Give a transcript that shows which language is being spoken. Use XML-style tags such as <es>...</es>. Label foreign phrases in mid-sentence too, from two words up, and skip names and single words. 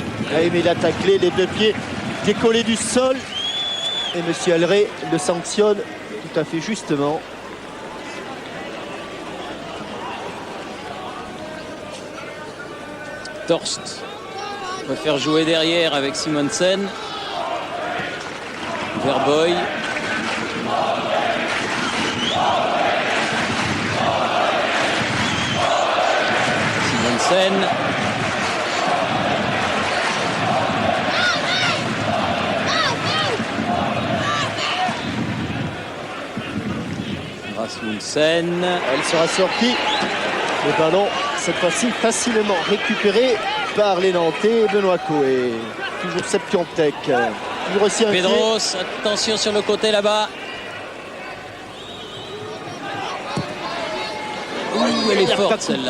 <fr>Oui, mais il a taclé les deux pieds décollés du sol. Et M. Elray le sanctionne tout à fait justement. Torst préfère jouer derrière avec Simonsen. Verboy. Simonsen. Rasmussen. Elle sera sortie. Le ballon, cette fois-ci, facilement récupéré par les Nantais. Benoît Coé. Toujours Septiontek. Toujours aussi inquiet. Pedros, attention sur le côté là-bas. Ouh, elle est forte celle-là.</fr>